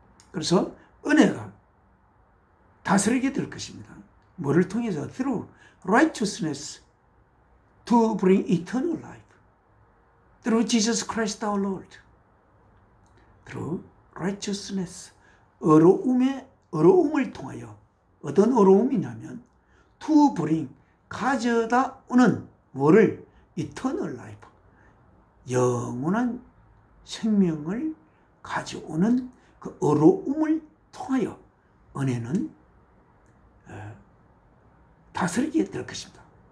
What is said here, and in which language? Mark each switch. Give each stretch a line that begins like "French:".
Korean: 그래서 은혜가 다스리게 될 것입니다. 뭐를 통해서?
English: through righteousness to bring eternal life. through Jesus Christ our Lord. through righteousness.
Korean: 어려움을 통하여, 어떤 어려움이냐면
English: to bring,
Korean: 가져다 오는 뭐를?
English: eternal life,
Korean: 영원한 생명을 가져오는 그 어려움을 통하여 은혜는 다스리게 될 것입니다.